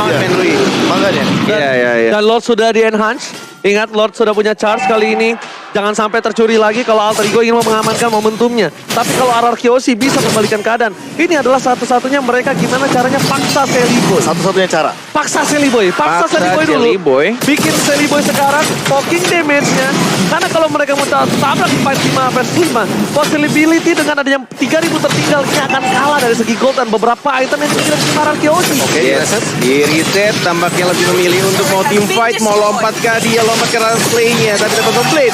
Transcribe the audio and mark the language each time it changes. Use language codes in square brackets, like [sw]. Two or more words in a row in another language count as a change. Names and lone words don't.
[id] banget main Lui. Makanya. Iya. Dan Lord sudah di-enhance. Ingat, Lord sudah punya charge kali ini. Jangan sampai tercuri lagi kalau Alter Ego ingin mengamankan momentumnya. Tapi kalau RRQ Hoshi bisa membalikan keadaan. Ini adalah satu-satunya mereka gimana caranya paksa Selly Boy. Satu-satunya cara. Paksa Selly Boy. Paksa Selly Boy dulu. Selly Boy. Bikin Selly Boy sekarang [en] poking damage- [id] nya. Karena kalau mereka mau tabrak di fight 5 vs 5, possibility dengan adanya 3000 tertinggal ini akan kalah dari segi gold dan beberapa item yang tidak bisa RRQ Hoshi. Oke, Yes. Di reset tampaknya lebih memilih untuk mau [en] team fight, [id] mau lompat ke dia, lompat ke [en] range play- [id] nya, tapi dapat complete.